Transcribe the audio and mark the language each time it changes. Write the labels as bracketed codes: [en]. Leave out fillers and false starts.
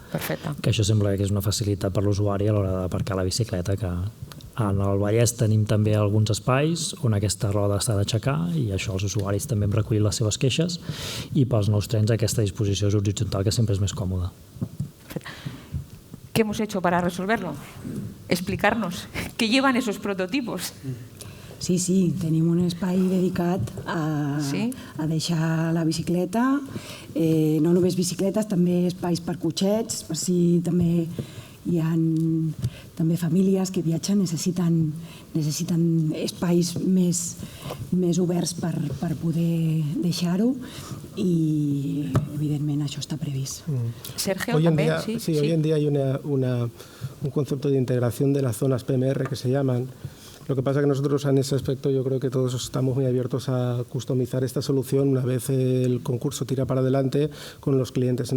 [ca] Perfecte. Que això sembla que és una facilitat per l'usuari a l'hora d'aparcar la bicicleta, que en el Vallès tenim també alguns espais on aquesta roda s'ha d'aixecar i això els usuaris també hem recollit les seves queixes i pels nous trens aquesta disposició és horitzontal, que sempre és més còmoda. [es] ¿Qué hemos hecho para resolverlo? Explicarnos. ¿Qué llevan esos prototipos? [ca] Sí, tenim un espai dedicat a deixar la bicicleta, no només bicicletes, també espais per cotxets, per si també hi ha també famílies que viatgen, necessiten espais més oberts per poder deixar-ho i, evidentment, això està previst. Sergio, també? [es] Sí, hoy en día hay un concepto de integración de las zonas PMR que se llaman. Lo que pasa es que nosotros en ese aspecto yo creo que todos estamos muy abiertos a customizar esta solución una vez el concurso tira para adelante con los clientes.